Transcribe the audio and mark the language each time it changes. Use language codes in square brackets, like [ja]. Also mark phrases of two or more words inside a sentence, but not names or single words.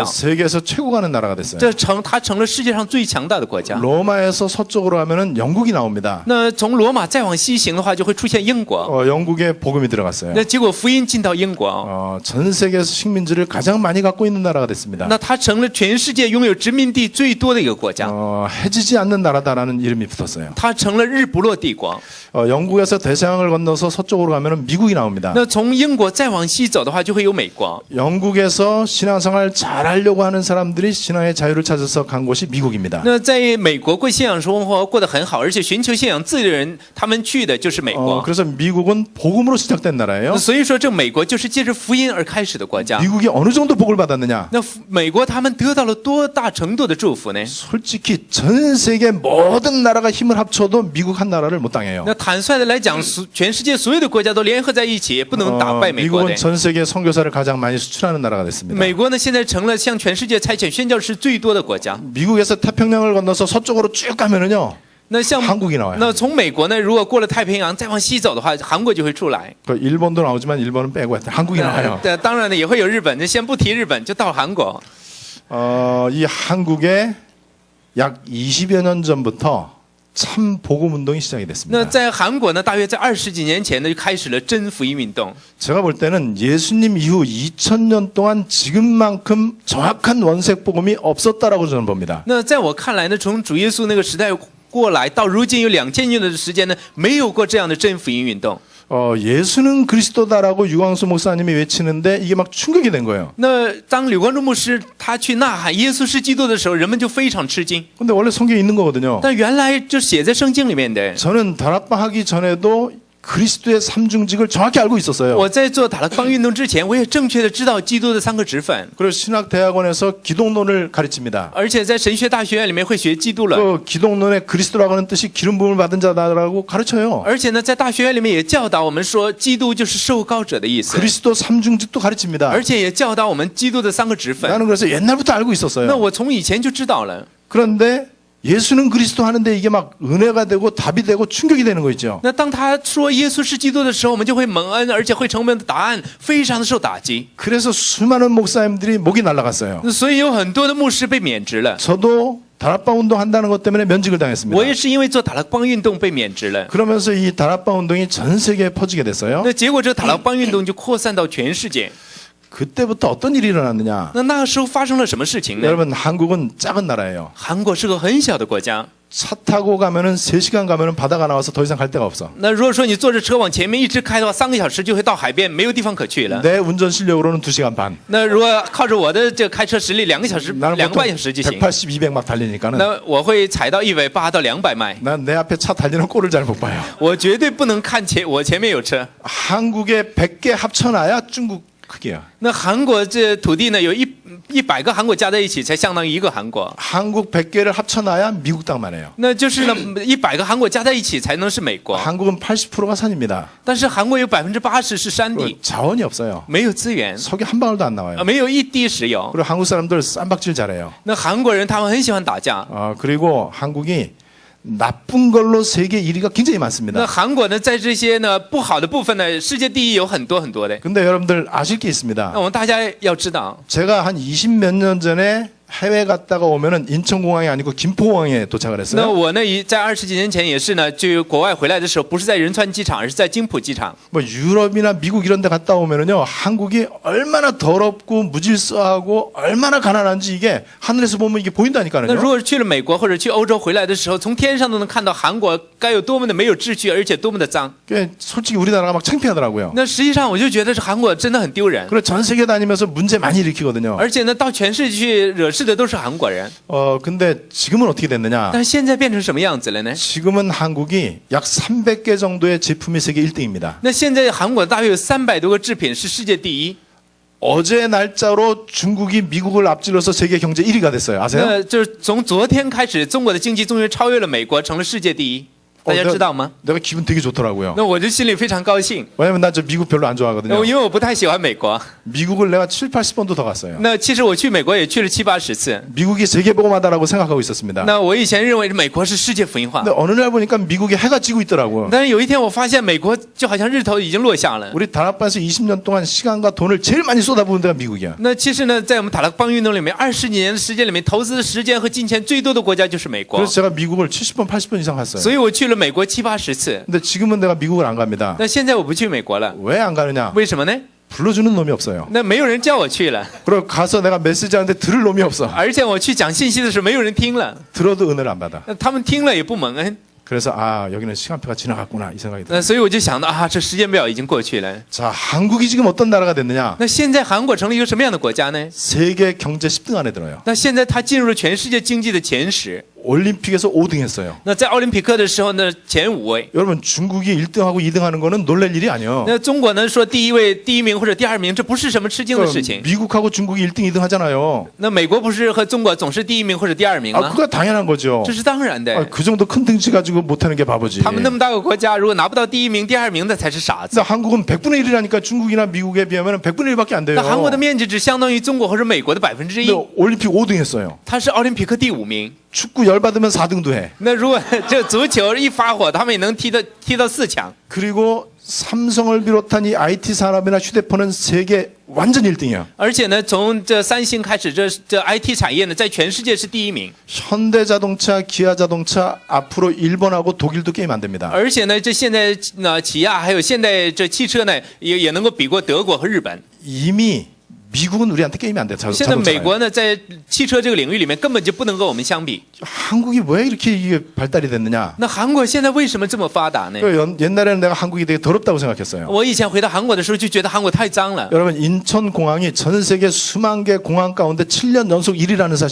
[ko] 세계에서 최고 가는 나라가 됐어요. [zh] 它成了世界上最强大的国家。 [ko] 로마에서 서쪽으로 가면은 영국이 나옵니다. [zh] 那从罗马再往西行的话，就会出现英国。 [ko] 영국에 복음이 들어갔어요. [zh] 那结果福音进到英国， [ko] 전 세계에서 식민지를 가장 많이 갖고 있는 나라가 됐습니다. [zh] 那它成了全世界拥有殖民地最多的一个国家。 [ko] 해지지 않는 나라다라는 이름이 붙었어요. [zh] 它成了日不落帝国。 [ko] 영국에서 대서양을 건너서 서쪽으로 가면은 미국이 나옵니다. [zh] 那从英国再往西走的话，就会有美国。 [ko] 영국에서 신앙생활 잘하려고 하는 사람들이 신앙의 자유를 찾아서 간 곳이 미국입니다. [zh] 那在美国过信仰生活过得很好，而且寻求信仰自由的人，他们去的就是美国。 [ko] 그래서 미국은 복음으로 시작된 나라예요. [zh] 所以说，这美国就是借着福音而开始的国家。 [ko] 미국이 어느 정도 복을 받았느냐? [zh] 那美国他们得到了多大程度的祝福呢？ [ko] 솔직히 전 세계 모든 나라가 힘을 합쳐도 미국 한 나라를 못 당해요. [zh] 那坦率的来讲，全世界所有的国家都联合在一起，也不能打败美国的。 [ko] 미국은 전 세계 선교사를 가장 많이 수출하는 나라가 됐습니다. [zh] 美国呢，现在成了向全世界差遣宣教士最多的国家。 [ko] 미국에서 태평양을 건너서 서쪽으로 쭉 가면은요. [zh] 那像 [ko] 한국이 나와요. [zh] 那从美国呢，如果过了太平洋再往西走的话，韩国就会出来。 [ko] 그 일본도 나오지만 일본은 빼고 한국이 나와요. [zh] 当然呢，也会有日本。那先不提日本，就到韩国。 [ko] 이 한국에 약 20여 년 전부터 참 복음 운동이 시작이 [zh] 那 [ko] 됐습니다. [zh] 在韩国呢，大约在20几年前呢，就开始了真福音运动。 [ko] 제가 볼 때는 예수님 이후 2000년 동안 지금만큼 정확한 원색 복음이 없었다라고 저는 봅니다. [zh] 那在我看来呢，从主耶稣那个时代过来到如今有2000年的时间呢，没有过这样的真福音运动。 [ko] 예수는 그리스도다라고 유광수 목사님이 외치는데 이게 막 충격이 된 거예요. [zh] 那当柳光中牧师他去呐喊耶稣是基督的时候，人们就非常吃惊。 [ko] 근데 원래 성경에 있는 거거든요. [zh] 但原来就写在圣经里面的。 [ko] 저는 다락방 하기 전에도 그리스도의 삼중직을 정확히 알고 있었어요. [zh] 我在做塔勒邦运动之前，我也正确的知道基督的3个职分， [ko] 그리고 신학대학원에서 기독론을 가르칩니다. [zh] 而且在神学大学院里面会学基督论， [ko] 그 기독론의 그리스도라고 하는 뜻이 기름 부음을 받은 자다라고 가르쳐요. [zh] 而且呢，在大学院里面也教导我们说，基督就是受膏者的意思， [ko] 그리스도 삼중직도 가르칩니다. [zh] 而且也教导我们基督的3个职分。 [ko] 나는 그래서 옛날부터 알고 [zh] 那 [ko] 있었어요. [zh] 我从以前就知道了。 [ko] 그런데 예수는 그리스도 하는데 이게 막 은혜가 되고 답이 되고 충격이 되는 거 있죠. [zh] 那当他说耶稣是基督的时候，我们就会蒙恩，而且会成为我们的答案，非常的受打击。 [ko] 그래서 수많은 목사님들이 목이 날아갔어요. [zh] 所以有很多的牧师被免职了。 [ko] 저도 다락방 운동 한다는 것 때문에 면직을 당했습니다. [zh] 我也是因为做塔勒邦运动被免职了。 [ko] 그러면서 이 다락방 운동이 전 세계에 퍼지게 됐어요. [zh] 那结果这塔勒邦运动就扩散到全世界。 [ko] 그때부터 어떤 일이 일어났느냐? [zh] 那个时候发生了什么事情呢？ [ko] 여러분 한국은 작은 나라예요. [zh] 韩国是个很小的国家。 [ko] 차 타고 가면은 3시간 가면은 바다가 나와서 더 이상 갈 데가 없어. [zh] 那如果说你坐着车往前面一直开的话，3个小时就会到海边，没有地方可去了。 [ko] 내 운전 실력으로는 2시간 반. [zh] 那如果靠着我的这个开车实力，2个小时、 [ko] 나는 [zh] 2个 [ko] 보통 [zh] 半小时就行。 [ko] 180, 200 막 달리니까는 [zh] 那我会踩到180到200迈， [ko] 난 내 앞에 차 달리는 꼴을 잘 못 봐요. [zh] 我绝对不能看我前面有车。 [ko] 한국에 100개 합쳐놔야 중국 크기야. [zh] 那韩国这土地呢，有100个韩国加在一起才相当于一个韩国。 [ko] 한국 100개를 합쳐놔야 미국 땅만 해요. [zh] 那就是呢，100个韩国加在一起才能是美国。 [ko] 한국은 80%가 산입니다. [zh] 但是韩国有80%是山地， [ko] 자원이 없어요. [zh] 没有资源， [ko] 석유 한 방울도 안 나와요. [zh] 没有一滴石油。 [ko] 그리고 한국 사람들 쌈박질 잘해요. [zh] 那韩国人他们很喜欢打架。 [ko] 그리고 한국이 나쁜 걸로 세계 1위가 굉장히 [zh] 那 [ko] 많습니다. [zh] 韩国呢，在这些呢不好的部分呢，世界第一有很多很多的。 [ko] 근데 여러분들 아실 게 있습니다. [zh] 那我们大家要知道， [ko] 제가 한 20 몇 년 전에 해외 갔다가 오면은 인천공항이 아니고 김포공항에 도착을 [zh] 那 [ko] 했어요. [zh] 我呢在20几年前也是呢，就国外回来的时候，不是在仁川机场，而是在金浦机场。 [ko] 뭐 유럽이나 미국 이런 데 갔다 오면은요. 한국이 얼마나 더럽고 무질서하고 얼마나 가난한지 이게 하늘에서 보면 이게 [zh] 那 [ko] 보인다니까요. [zh] 如果是去了美国或者去欧洲回来的时候，从天上都能看到韩国该有多么的没有秩序，而且多么的脏。 [ko] 그게 솔직히 우리나라가 막 창피하더라고요. [zh] 那实际上我就觉得这韩国真的很丢人， [ko] 그래 전 세계 다니면서 문제 많이 일으키거든요. [zh] 而且呢到全世界去惹事的都是韩国人。 [ko] 근데 지금은 어떻게 됐느냐? [zh] 但是现在变成什么样子了呢？ [ko] 지금은 한국이 약 300개 정도의 제품이 세계 1등입니다. [zh] 那现在韩国大约有300多个制品是世界第一。 [ko] 어제 날짜로 중국이 미국을 앞질러서 세계 경제 1위가 됐어요. 아세요? [zh] 那就是从昨天开始，中国的经济终于超越了美国，成了世界第一。大家知道吗？ [ko] 내가 기분 되게 좋더라고요. [zh] 那我就心里非常高兴， [ko] 왜냐면 난 저 미국 별로 안 좋아하거든요. [zh] 因为我不太喜欢美国。 [ko] 미국을 내가 7, 80번도 더 갔어요. [zh] 那其实我去美国也去了7、80次。 [ko] 미국이 세계보고마다라고 생각하고 있었습니다. [zh] 那我以前认为美国是世界福音化， [ko] 근데 어느 날 보니까 미국에 해가 지고 있더라고요. [zh] 但是有一天我发现美国就好像日头已经落下了。 [ko] 우리 다락방에서 20년 동안 시간과 돈을 제일 많이 쏟아부은 데가 미국이야. [zh] 那其实呢，在我们塔勒邦运动里面，20几年的时间里面，投资的时间和金钱最多的国家就是美国。 [ko] 그래서 제가 미국을 70번, 80번 이상 갔어요. [zh] 所以我去了美国7、80次。 [ko] 근데 지금은 내가 미국을 안 갑니다. [zh] 那现在我不去美国了， [ko] 왜 안 가느냐? [zh] 为什么呢？ [ko] 불러주는 놈이 없어요. [zh] 那没有人叫我去了， [ko] 그리고 가서 내가 메시지하는데 들을 놈이 없어. [zh] 而且我去讲信息的时候，没有人听了， [ko] 들어도 은혜를 안 받아. [zh] 那他们听了也不蒙恩。 [ko] 그래서 여기는 시간표가 지나갔구나 이 생각이 들어요. [zh] 那所以我就想到啊，这时间表已经过去了。 [ko] 자, 한국이 지금 어떤 나라가 됐느냐? [zh] 那现在韩国成了一个什么样的国家呢？ [ko] 세계 경제 10등 안에 들어요. [zh] 那现在它进入了全世界经济的前10。 [ko] 올림픽에서 5등 했어요. [zh] 那在奥林匹克的时候呢，前5位。 [ko] 여러분 중국이 1등하고 2등 하는 거는 놀랄 일이 아니에요. [zh] 那中国呢说第一名或者第2名，这不是什么吃惊的事情。 [ko] 미국하고 중국이 1등, 2등 하잖아요. [zh] 那美国不是和中国总是第1名或者第2名吗？ [ko] 그거 당연한 거죠. [zh] 这是当然的。 [ko] 그 정도 큰 등치 가지고 못하는 게 바보지. [zh] 他们那么大个国家，如果拿不到第1名、第2名的才是傻子。 [ko] 근데 한국은 100분의 1이라니까 중국이나 미국에 비하면 100분의 1밖에 안 돼요. [zh] 那韩国的面积只相当于中国或者美国的1%。 [ko] 근데 올림픽 5등 했어요. [zh] 它是奥林匹克第5名。 [ko] 축구 열 받으면 4등도 해. [zh] 那如果这足球一发火，他们也能踢到4强。 [ko] 그리고 삼성을 비롯한 이 IT 산업이나 휴대폰은 세계 완전 1등이야. [zh] 而且呢，从这三星开始，这 IT 产业呢，在全世界是第1名。 [ko] 현대자동차, 기아자동차 앞으로 일본하고 독일도 게임 안 됩니다. [zh] 而且呢，这现在呢，起亚还有现代这汽车呢，也能够比过德国和日本。 [ko] 이미 미국은 우리한테 게임이 안 돼. [zh] 现在美国呢，在汽车这个领域里面根本就不能跟我们相比。 [ko] 한국이 왜 이렇게 이게 발달이 됐느냐? [zh] 那韩国现在为什么这么发达呢？ [ko] 옛날에는 내가 한국이 되게 더럽다고 생각했어요. [zh] 我以前回到韩国的时候就觉得韩国太脏了。 [ko] 여러분 인천공항이 전 세계 수만 개 공항 가운데 7년 연속 1위라는 사실